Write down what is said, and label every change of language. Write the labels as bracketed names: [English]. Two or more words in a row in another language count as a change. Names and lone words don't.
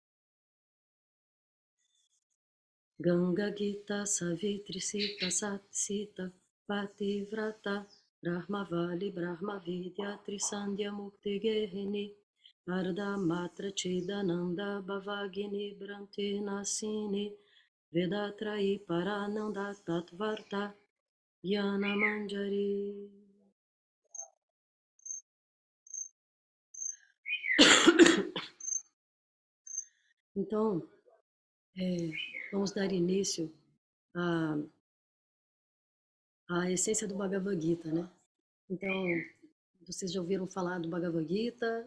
[Sanskrit] गङ्गा गीता सावित्री सीता सत् सीता पतिव्रता ब्रह्मावली ब्रह्म विद्या त्रिसन्ध्या मुक्ति गेहिनी अर्ध मात्रा चिदानन्दा भवघ्नी भ्रान्ति नाशिनी वेदत्रयी परानन्दा तत्त्वार्थ ज्ञान मञ्जरी. [Portuguese] Então, vamos dar início à essência do Bhagavad Gita, né? Então, vocês já ouviram falar do Bhagavad Gita?